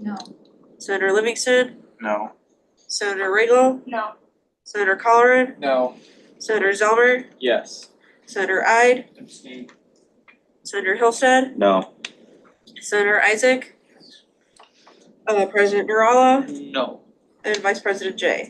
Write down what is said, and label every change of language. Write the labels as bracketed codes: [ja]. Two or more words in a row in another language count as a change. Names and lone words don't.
[en] No. Senator Livingston? No. Senator Riggle? No. Senator Colleran? No. Senator Zelmer? Yes. Senator Ide? Senator Hillstead? No. Senator Isaac? President Nurala? No. And Vice President Jay?